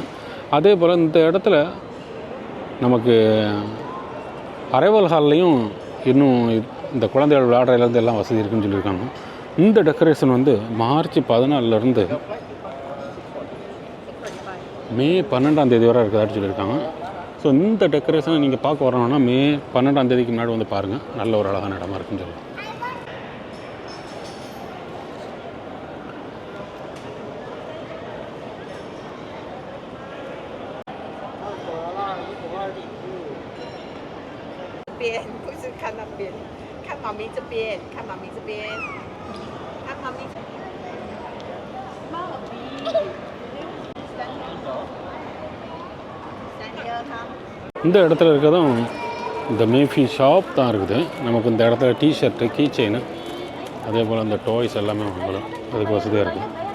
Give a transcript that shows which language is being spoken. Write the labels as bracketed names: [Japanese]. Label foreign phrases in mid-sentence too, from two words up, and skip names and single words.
[Tamil] அதே போல் இந்த இடத்துல நமக்கு [English] arrival hall [Tamil] இன்னும் இந்த குழந்தைகள் விளையாடுறதுலேருந்து எல்லாம் வசதி இருக்குதுன்னு சொல்லியிருக்காங்க. இந்த டெக்கரேஷன் வந்து மார்ச் 14லேருந்து மே 12ஆம் தேதி வரை இருக்கிறதாட்டு சொல்லியிருக்காங்க. ஸோ இந்த டெக்கரேஷனை நீங்கள் பார்க்க வரணும்னா மே 12ஆம் தேதிக்கு முன்னாடி வந்து பாருங்கள். நல்ல ஒரு அழகான இடமா இருக்குன்னு சொல்லலாம். [Chinese] 不是看那边，看妈咪这边，看妈咪这边，看妈咪。 [Tamil] இந்த இடத்துல இருக்கிறதும் இந்த மேஃபி ஷாப் தான் இருக்குது. நமக்கு இந்த இடத்துல டிஷர்ட்டு, [English] key chain, [Tamil] அதே போல் அந்த டாய்ஸ் எல்லாமே வாங்கலாம். அதுக்கு வசதியாக இருக்குது.